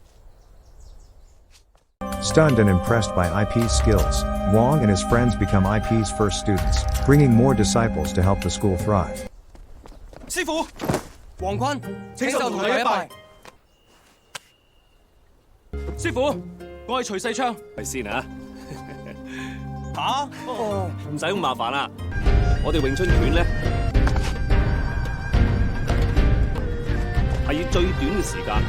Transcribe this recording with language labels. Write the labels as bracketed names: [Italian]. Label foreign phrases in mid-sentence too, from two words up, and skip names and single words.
[English] Stunned and impressed by IP's skills, Wang and his friends become IP's first students, bringing more disciples to help the school thrive. [Cantonese] 師傅，王坤，請受徒弟一拜。師傅，我係徐世昌。係先啊！嚇？唔使咁麻煩啦，我哋詠春拳咧係以最短嘅時間。